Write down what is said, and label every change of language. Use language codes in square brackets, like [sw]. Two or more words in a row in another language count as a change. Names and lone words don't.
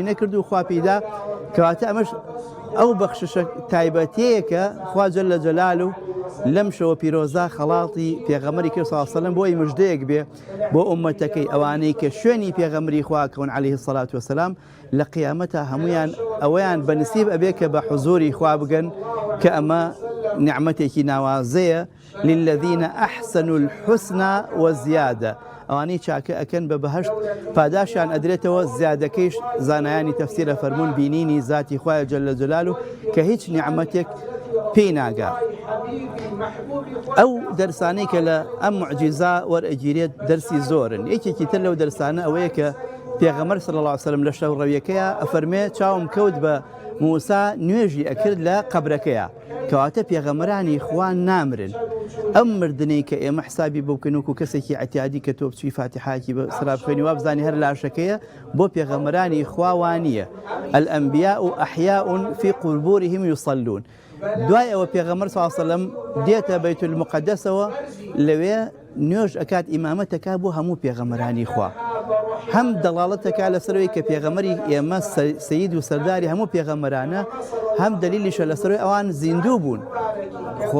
[ckb] نەکرد و خوا پێیدا کەواتە ئەمەش ئەو بەخششە تایبەتەیە کە خوا [ar] جەل جەلاله [ckb] لەم شەوە پیرۆزە خەڵاتی پێغەمبەری کرد [ar] صلی الله علیه وسلم [ckb] بۆی مژدەیەک بێ بۆ ئومەتەکەی ئەوانەی کە شوێنی پێغەمبەری خوا کەون [ar] عەلەیه الصلاة والسلام [ckb] لە قیامەتە هەمویان ئەوەیان بەنسیب ئەبێ کە بە حوزوری خوا بگەن کە ئەمە نعمەتێکی ناوازەیە [ar] للذين أحسنوا الحسنى وزيادة [ckb] ئەوانەی چاکە ئەکەن بە بەهەشت پاداشیان ئەدرێتەوە زیادەکەیش زانایانی تەفسیرە فەرموون بینینی ذاتی خوایە [ar] جەل جەلاله [ckb] کە هیچ نیعمەتێک پێی ناگا ئەو دەرسانەی کە لە ئەم معجیزە وەرئەگیرێت دەرسی زۆرن یەکێکی تر لەو دەرسانە ئەوەیە کە پێغەمبەر [ar] صلی الله علیه وسلم [ckb] لە شەو ڕەویەکەیە ئەفەرمێ چاوم کەوت بە موسا نوێژی ئەکرد لە قەبرەکەیە کەواتە پێغەمبەرانی خوا نامرن ئەم مردنەی کە ئێمە حسابی بۆ بکەن وەکو کەسێکی ئەتیادی کە تۆ بچوی فاتحاکی بە سرا بخوێنی وا بزانی هەر لاشەکەیە بۆ پێغەمبەرانی خوا وانییە [ar] الأنبياء أحياء في قبورهم يصلون [ckb] دوای ئەوە پێغەمبەر [ar] صلی الله علیه وسلم [ckb] دێتە بەیت المقدسەوە لەوێ نوێژ ئەکات ئیمامەتەکە بۆ هەموو پێغەمبەرانی خوا هەم دەڵاڵەتەکە لەسەرەوەی کە پێغەمبەری ئێمە سەید و سەرداری هەموو پێغەمبەرانە هەم دەلیلیشە لەسەرەوەی ئەوان زیندوو بوون خۆ